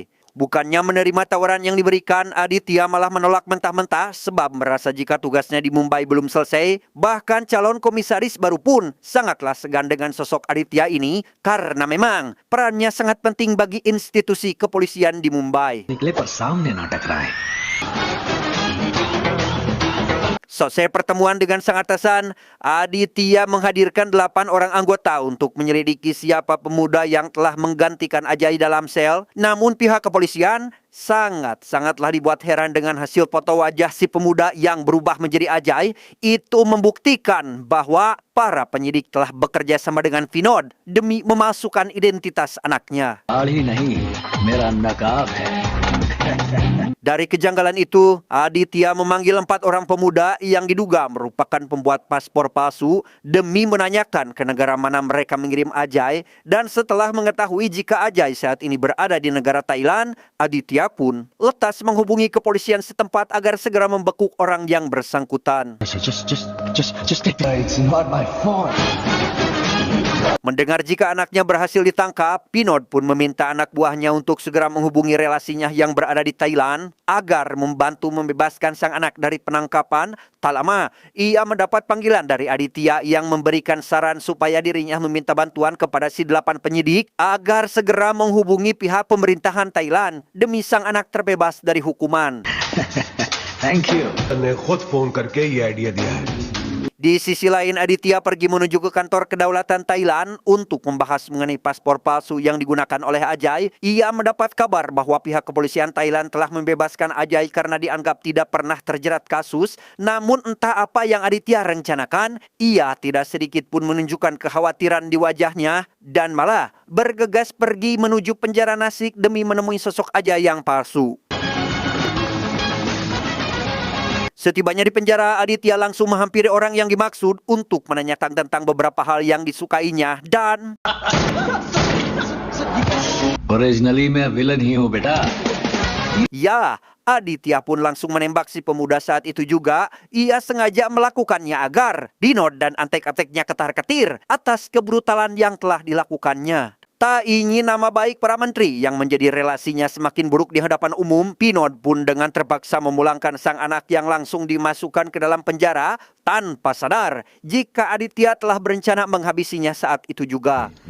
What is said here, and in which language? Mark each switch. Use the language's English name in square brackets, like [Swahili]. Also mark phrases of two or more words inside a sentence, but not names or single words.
[Indonesian] Bukannya menerima tawaran yang diberikan, Aditya malah menolak mentah-mentah sebab merasa jika tugasnya di Mumbai belum selesai. Bahkan calon komisaris baru pun sangatlah segan dengan sosok Aditya ini karena memang perannya sangat penting bagi institusi kepolisian di Mumbai. [Hindi] निकले पर सामने ना टकराए. [Indonesian] Selesai pertemuan dengan sang atasan, Aditya menghadirkan 8 orang anggota untuk menyelidiki siapa pemuda yang telah menggantikan Ajay dalam sel. Namun pihak kepolisian sangatlah dibuat heran dengan hasil foto wajah si pemuda yang berubah menjadi Ajay. Itu membuktikan bahwa para penyidik telah bekerja sama dengan Pinod demi memasukkan identitas anaknya. [Hindi] दाढ़ी नहीं, मेरा नकाब है. [Indonesian] Dari kejanggalan itu, Aditya memanggil 4 orang pemuda yang diduga merupakan pembuat paspor palsu demi menanyakan ke negara mana mereka mengirim Ajay. Dan setelah mengetahui jika Ajay saat ini berada di negara Thailand, Aditya pun letas menghubungi kepolisian setempat agar segera membekuk orang yang bersangkutan. [English] Just take It's not my fault. [Indonesian] Mendengar jika anaknya berhasil ditangkap, Pinod pun meminta anak buahnya untuk segera menghubungi relasinya yang berada di Thailand agar membantu membebaskan sang anak dari penangkapan. Tak lama, ia mendapat panggilan dari Aditya yang memberikan saran supaya dirinya meminta bantuan kepada si 8 penyidik agar segera menghubungi pihak pemerintahan Thailand demi sang anak terbebas dari hukuman. [English] Thank you. [Hindi] ने खुद फोन करके ये आइडिया दिया है. [Indonesian] Di sisi lain, Aditya pergi menuju ke kantor kedaulatan Thailand untuk membahas mengenai paspor palsu yang digunakan oleh Ajay. Ia mendapat kabar bahwa pihak kepolisian Thailand telah membebaskan Ajay karena dianggap tidak pernah terjerat kasus. Namun entah apa yang Aditya rencanakan, ia tidak sedikit pun menunjukkan kekhawatiran di wajahnya dan malah bergegas pergi menuju penjara Nasik demi menemui sosok Ajay yang palsu. Setibanya di penjara, Aditya langsung menghampiri orang yang dimaksud untuk menanyakan tentang beberapa hal yang disukainya dan [Hindi] ओरिजिनली मैं विलन ही हूँ बेटा. [Indonesian] Ya, Aditya pun langsung menembak si pemuda saat itu juga. Ia sengaja melakukannya agar Pinod dan antek-anteknya ketar-ketir atas kebrutalan yang telah dilakukannya. Tak ingin nama baik para menteri yang menjadi relasinya semakin buruk di hadapan umum, Pinod pun dengan terpaksa memulangkan sang anak yang langsung dimasukkan ke dalam penjara tanpa sadar jika Aditya telah berencana menghabisinya saat itu juga.